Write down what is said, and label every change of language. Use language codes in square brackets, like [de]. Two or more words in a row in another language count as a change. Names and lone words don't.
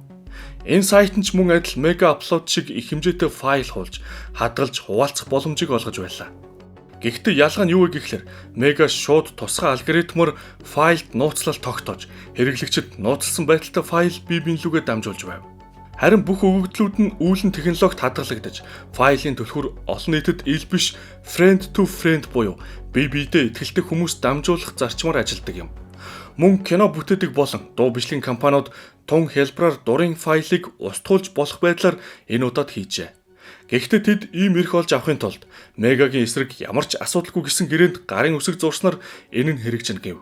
[mn] Энэ сайт нь ч мөн адил Mega Upload шиг их хэмжээтэй файл хуулж, хадгалж хуваалцах боломжийг олгож байлаа. Гэхдээ ялгаа нь юу вэ гэхлээр Mega шууд тусгай алгоритмоор файлд нууцлал тогтоож, хэрэглэгчид нууцлсан байдалтай файл бие биенлүүгээ дамжуулж байв. Харин бүх өгөгдлүүд нь үүлэн технологид хадгалагдаж, файлын түлхүүр олон нийтэд ил биш [en] friend to friend [mn] буюу бие биедээ итгэлтэй хүмүүс дамжуулах зарчмаар ажилладаг юм. Мөн кино бүтээдэг болон дуу бичлэгийн компаниуд тун хялбараар дурын файлыг устгуулж болох байдлаар энэ удаад хийжээ. Гэхдээ тэд ийм эрх олж авахын тулд Мегагийн эсрэг ямар ч асуудалгүй гэсэн гэрээнд гарын үсэг зурснаар энэ нь хэрэгжинэ гэв.